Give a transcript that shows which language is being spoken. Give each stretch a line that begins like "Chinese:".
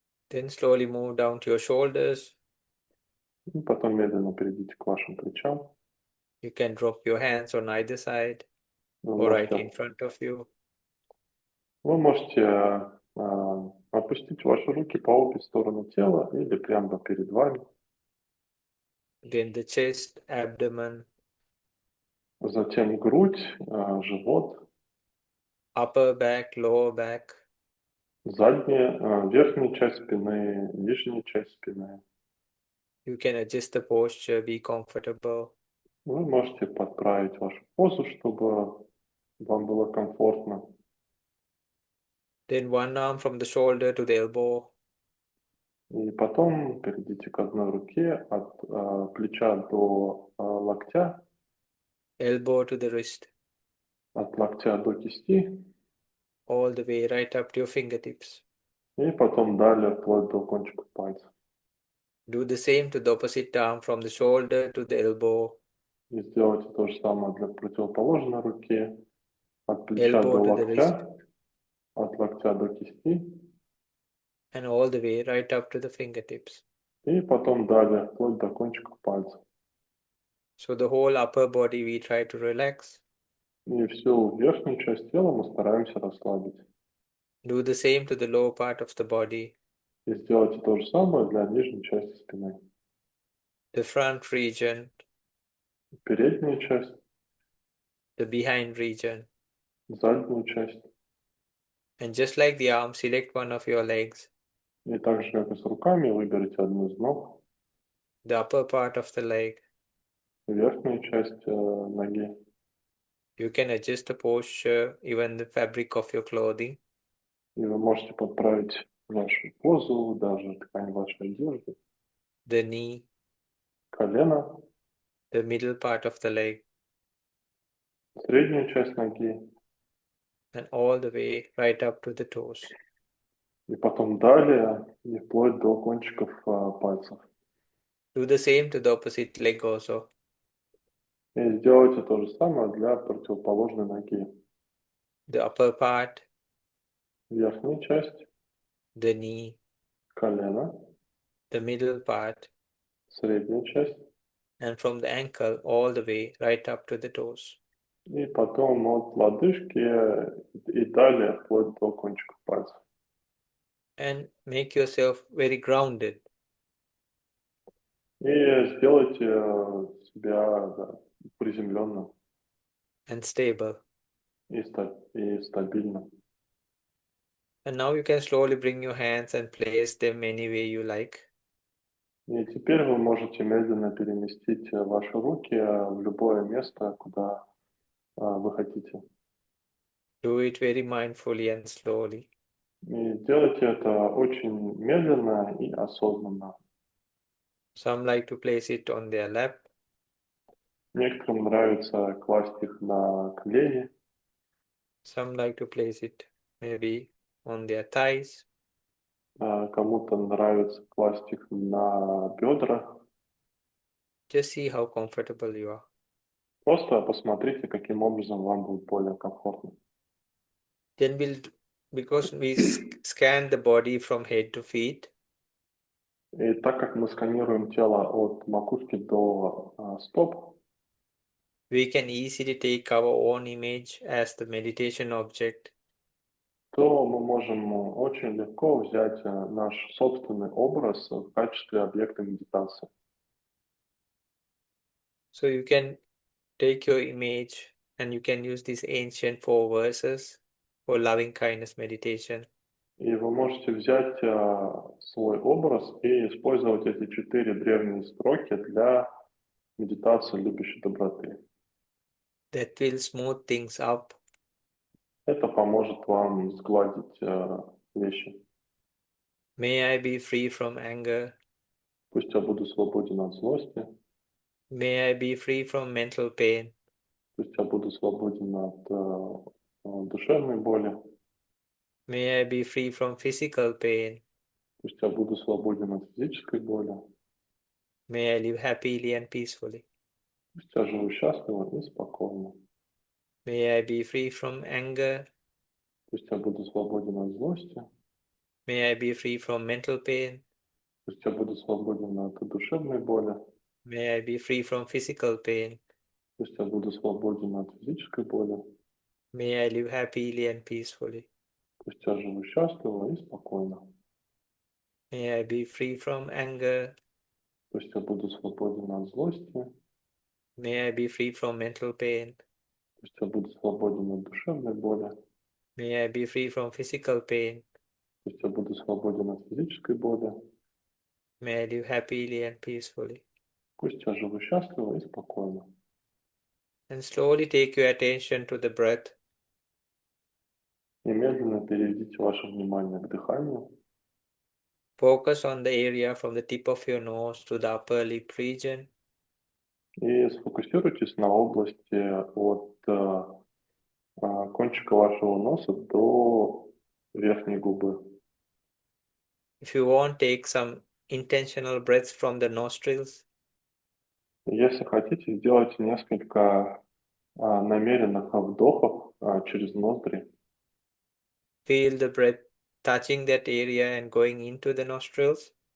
English: Then slowly move down to your shoulders.
Russian: И потом медленно перейдите к вашим плечам.
English: You can drop your hands on either side
Russian: Вы
English: or right
Russian: можете,
English: in front of you.
Russian: вы можете опустить ваши руки по обе стороны тела или прямо перед вами.
English: Then the chest, abdomen,
Russian: Затем грудь, живот,
English: upper back, lower back.
Russian: задняя, верхняя часть спины, нижняя часть спины.
English: You can adjust the posture, be comfortable.
Russian: Вы можете подправить вашу позу, чтобы вам было комфортно.
English: Then one arm from the shoulder to the elbow.
Russian: И потом перейдите к одной руке от плеча до локтя,
English: Elbow to the wrist,
Russian: от локтя до кисти,
English: all the way right up to your fingertips.
Russian: и потом далее вплоть до кончиков пальцев.
English: Do the same to the opposite arm from the shoulder to the elbow,
Russian: И сделайте то же самое для противоположной руки, от плеча
English: elbow to the wrist,
Russian: локтя, от локтя до кисти,
English: and all the way right up to the fingertips.
Russian: и потом далее вплоть до кончиков пальцев.
English: So the whole upper body we try to relax.
Russian: И всю верхнюю часть тела мы стараемся расслабить.
English: Do the same to the lower part of the body,
Russian: И сделайте то же самое для нижней части спины.
English: the front region,
Russian: Передняя часть,
English: the behind region.
Russian: заднюю часть.
English: And just like the arm, select one of your legs,
Russian: И так же, как и с руками, выберите одну из ног,
English: the upper part of the leg.
Russian: верхнюю часть ноги.
English: You can adjust the posture, even the fabric of your clothing.
Russian: И вы можете подправить вашу позу, даже ткань вашей одежды.
English: The knee,
Russian: Колено,
English: the middle part of the leg,
Russian: среднюю часть ноги.
English: and all the way right up to the toes.
Russian: И потом далее, и вплоть до кончиков пальцев.
English: Do the same to the opposite leg also.
Russian: И сделайте то же самое для противоположной ноги.
English: The upper part,
Russian: Верхняя часть,
English: the knee,
Russian: колено,
English: the middle part,
Russian: средняя часть,
English: and from the ankle all the way right up to the toes.
Russian: и потом от лодыжки и далее вплоть до кончиков пальцев.
English: And make yourself very grounded.
Russian: И сделайте себя приземленным
English: And stable.
Russian: и стабильным.
English: And now you can slowly bring your hands and place them any way you like.
Russian: И теперь вы можете медленно переместить ваши руки в любое место, куда вы хотите.
English: Do it very mindfully and slowly.
Russian: И делайте это очень медленно и осознанно.
English: Some like to place it on their lap.
Russian: Некоторым нравится класть их на колени,
English: Some like to place it maybe on their thighs.
Russian: Кому-то нравится класть их на бедра.
English: Just see how comfortable you are.
Russian: Просто посмотрите, каким образом вам будет более комфортно.
English: Then because we scan the body from head to feet,
Russian: И так как мы сканируем тело от макушки до стоп,
English: we can easily take our own image as the meditation object.
Russian: то мы можем очень легко взять наш собственный образ в качестве объекта медитации.
English: So you can take your image and you can use these ancient 4 verses for loving kindness meditation.
Russian: И вы можете взять свой образ и использовать эти 4 древние строки для медитации любящей доброты.
English: That will smooth things up.
Russian: Это поможет вам сгладить вещи.
English: May I be free from anger.
Russian: Пусть я буду свободен от злости.
English: May I be free from mental pain.
Russian: Пусть я буду свободен от душевной боли.
English: May I be free from physical pain.
Russian: Пусть я буду свободен от физической боли.
English: May I live happily and peacefully.
Russian: Пусть я живу счастливо и спокойно.
English: May I be free from anger.
Russian: Пусть я буду свободен от злости.
English: May I be free from mental pain.
Russian: Пусть я буду свободен от душевной боли.
English: May I be free from physical pain.
Russian: Пусть я буду свободен от физической боли.
English: May I live happily and peacefully.
Russian: Пусть я живу счастливо и спокойно.
English: May I be free from anger.
Russian: Пусть я буду свободен от злости.
English: May I be free from mental pain.
Russian: Пусть я буду свободен от душевной боли.
English: May I be free from physical pain.
Russian: Пусть я буду свободен от физической боли.
English: May I live happily and peacefully.
Russian: Пусть я живу счастливо и спокойно.
English: And slowly take your attention to the breath.
Russian: И медленно переведите ваше внимание к дыханию.
English: Focus on the area from the tip of your nose to the upper lip region.
Russian: И сфокусируйтесь на области от кончика вашего носа до верхней губы.
English: If you want, take some intentional breaths from the nostrils.
Russian: Если хотите, сделайте несколько намеренных вдохов через ноздри.
English: Feel the breath touching that area and going into the nostrils.